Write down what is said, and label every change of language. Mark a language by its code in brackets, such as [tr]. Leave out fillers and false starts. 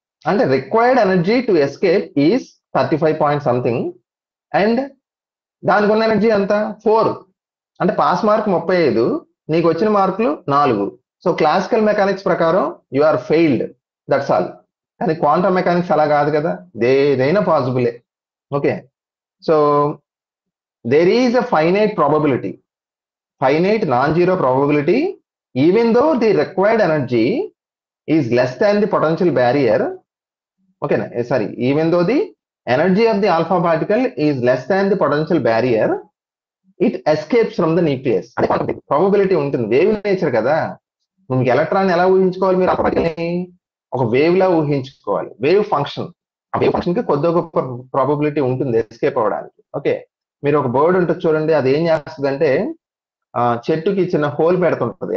[en] అంటే required energy to escape is 35 point something and [te] దానికి ఉన్న ఎనర్జీ ఎంత [en] 4. [te] అంటే పాస్ మార్క్ 35, నీకు వచ్చిన మార్కులు 4. సో క్లాసికల్ మెకానిక్స్ ప్రకారం [en] You are failed, that's all. [te] కానీ క్వాంటమ్ మెకానిక్స్ అలా కాదు కదా, ఏదైనా పాసిబులే. Okay. [en] So there is a finite probability, finite non-zero probability, even though the required energy is less than the potential barrier. Okay, sorry, even though the energy of the alpha particle is less than the potential barrier, it escapes from the nucleus. [te] Probability ఉంటుంది, wave nature కదా. మీకు electron ఎలా ఊహించుకోవాలి, మీరు alpha particle ని ఒక wave లా ఊహించుకోవాలి. Wave function, ఆ wave function కి కొద్ది గొప్ప ప్రాబబిలిటీ ఉంటుంది ఎస్కేప్ అవ్వడానికి. ఓకే. మీరు ఒక బర్డ్ ఉంటుంది చూడండి, అది ఏం చేస్తుంది అంటే చెట్టుకి చిన్న హోల్ పెడుతుంటది.